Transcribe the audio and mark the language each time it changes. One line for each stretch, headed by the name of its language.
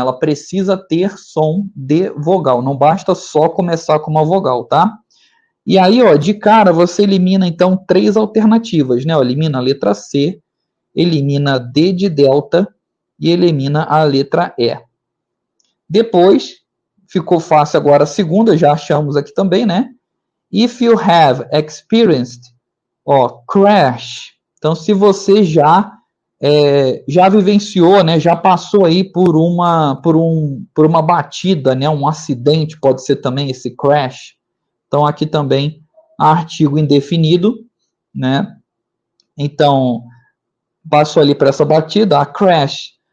Portuguese: Ela precisa ter som de vogal. Não basta só começar com uma vogal, tá? E aí, ó, de cara, você elimina, então, 3 alternativas, né? Ó, elimina a letra C, elimina D de delta e elimina a letra E. Depois, ficou fácil agora a segunda, já achamos aqui também, né?
English: If you have experienced, ó, crash.
Portuguese: Então, se você já vivenciou, né, já passou aí por uma batida, né, um acidente, pode ser também esse crash. Então, aqui também artigo indefinido, né? Então, passou ali por essa batida, a crash